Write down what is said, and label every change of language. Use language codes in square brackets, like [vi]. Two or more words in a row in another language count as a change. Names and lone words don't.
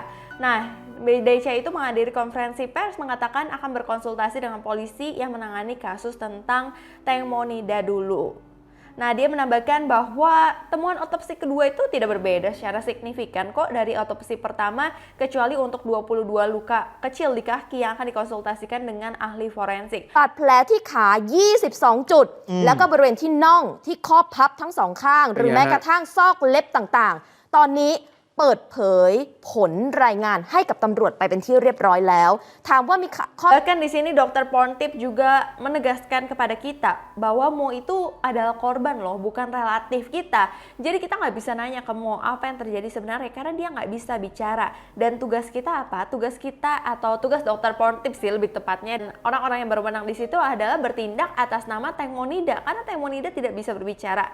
[id] Nah, Decha itu menghadiri konferensi pers mengatakan akan berkonsultasi dengan polisi yang menangani kasus tentang Teng Monida dulu. Nah, dia menambahkan bahwa temuan otopsi kedua itu tidak berbeda secara signifikan kok dari otopsi pertama, kecuali untuk 22 luka kecil di kaki yang akan dikonsultasikan dengan ahli forensik. [th] บาดแผลที่ขา 22 จุด แล้วก็บริเวณที่น่องที่ข้อพับทั้งสองข้าง หรือแม้กระทั่งซอกเล็บต่างๆ ตอนนี้เปิดเผยผลรายงานให้กับตำรวจไปเป็นที่เรียบร้อยแล้ว ถามว่ามีข้อ [id] Bahkan di sini Dr. Pontip juga menegaskan kepada kita bahwa Mo itu adalah korban loh, bukan relatif kita. Jadi kita nggak bisa nanya ke Mo apa yang terjadi sebenarnya karena dia nggak bisa bicara. Dan tugas kita apa? Tugas kita atau tugas Dr. Pontip sih lebih tepatnya. Dan orang-orang yang berwenang di situ adalah bertindak atas nama Teng Monida karena Teng Monida tidak bisa berbicara.